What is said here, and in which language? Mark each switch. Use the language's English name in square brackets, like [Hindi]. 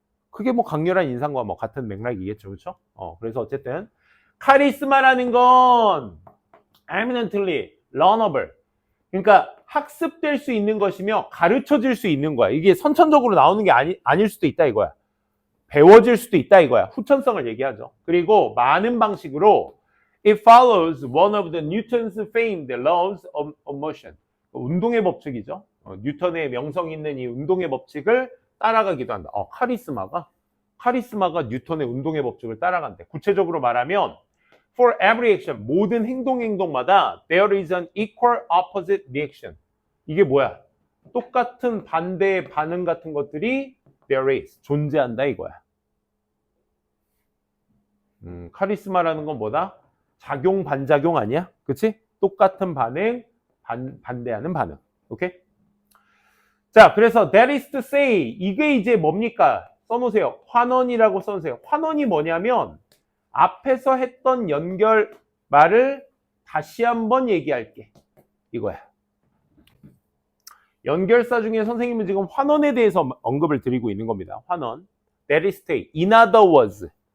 [Korean] 그게 뭐 강렬한 인상과 뭐 같은 맥락이겠죠. 그렇죠? 그래서 어쨌든 카리스마라는 건 [English] eminently learnable. [Korean] 그러니까 학습될 수 있는 것이며 가르쳐질 수 있는 거야. 이게 선천적으로 나오는 게 아닐 수도 있다 이거야. 배워질 수도 있다 이거야. 후천성을 얘기하죠. 그리고 많은 방식으로 [English] it follows one of the Newton's famed laws of motion. [Korean] 운동의 법칙이죠. 뉴턴의 명성 있는 이 운동의 법칙을 따라가기도 한다. 카리스마가 뉴턴의 운동의 법칙을 따라간대. [English] 구체적으로 말하면 for every action, [Korean] 모든 행동마다 [English] there is an equal opposite reaction. [Korean] 이게 뭐야? 똑같은 반대의 반응 같은 것들이 [English] there is, [Korean] 존재한다 이거야. 카리스마라는 건 뭐다? 작용, 반작용 아니야? 그치? 똑같은 반응, 반대하는 반응. 오케이? 자, 그래서 [English] that is to say, [Korean] 이게 이제 뭡니까? 써놓으세요. 환원이라고 써놓으세요. 환원이 뭐냐면 앞에서 했던 연결 말을 다시 한번 얘기할게. 이거야. 연결사 중에 선생님은 지금 환원에 대해서 언급을 드리고 있는 겁니다. 환원. [English] That is to say, in other words.